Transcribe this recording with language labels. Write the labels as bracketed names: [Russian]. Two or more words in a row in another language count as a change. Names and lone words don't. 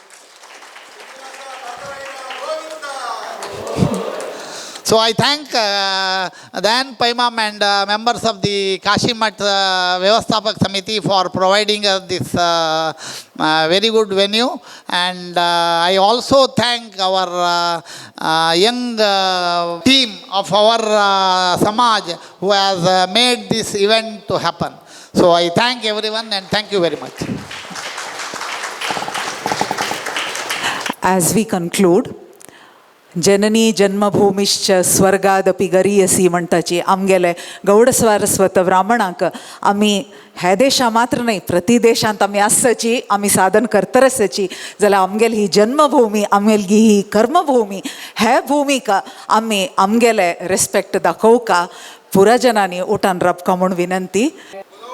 [English] So I thank Dan Paimam and members of the Kashi Math Vyavasthapak Samiti for providing us this very good venue, and I also thank our young team of our Samaj who has made this event to happen. So I thank everyone and thank you very much. As we conclude, [Sanskrit] जननी जन्मभूमिश्च स्वर्गादपि गरीयसी [Konkani] म्हणटाची आमगेले गौड सारस्वत ब्राह्मणांक आमी हे देशा मात्र न्ही प्रति देशांत आमी आसची, आमी साधन करतरसची जाल्यार आमगेली ही जन्मभूमी, आमगेली ही कर्मभूमी, हे भूमीक आमी आमगेले रिस्पेक्ट दाखोवका पुराजनांनी उठान रावका म्हूण विनंती.